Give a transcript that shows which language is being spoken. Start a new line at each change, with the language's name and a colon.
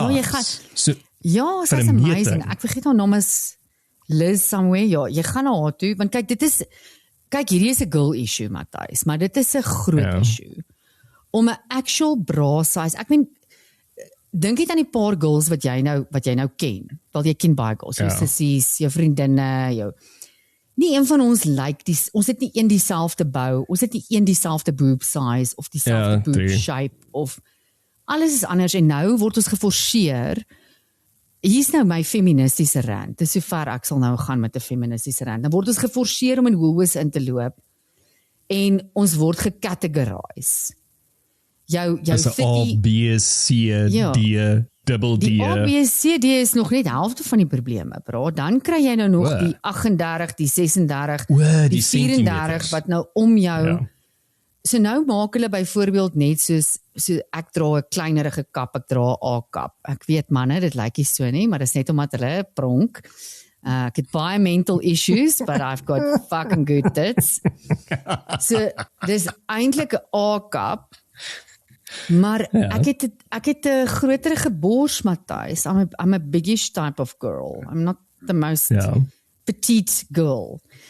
Afrikaans: Nou, jy gaan, sy's amazing. Ek vergeet haar naam is Liz somewhere. Ja, jy gaan na haar toe, want kyk, hierdie is 'n girl issue, Matthys, maar dit is 'n groot issue. Om 'n
English: actual bra size,
Afrikaans: ek meen, dink net aan die paar girls wat jy nou ken. Wel, jy ken baie girls, jou sissies, jou vriendinne, nie een van ons ons het nie een dieselfde bou, ons het nie een dieselfde boob size, of dieselfde boob shape, of alles is anders, en nou word ons geforseer. Hier's nou my feministiese rant, dis so ver ek sal nou gaan met 'n feministiese rant. Dan word ons geforseer om in Woolworths in te loop, en ons word gecategorize. Jou A, B, C, D, double D. Die A, B, C, D is nog net helfte van die probleme, bro. Dan kry jy nou nog die 38, die 36, die 34 wat nou om jou. So nou maak hulle byvoorbeeld net so ek dra 'n kleinerige kap, ek dra 'n A-kap. Ek weet manne, dit lyk nie so nie, maar dis net omdat hulle pronk. Ek het baie
English: mental issues, but I've got fucking good tits.
Afrikaans: So dis eintlik 'n A-kap. Maar ek het 'n groterige bors, Matthys.
English: I'm a biggish type of girl. I'm not the most petite girl.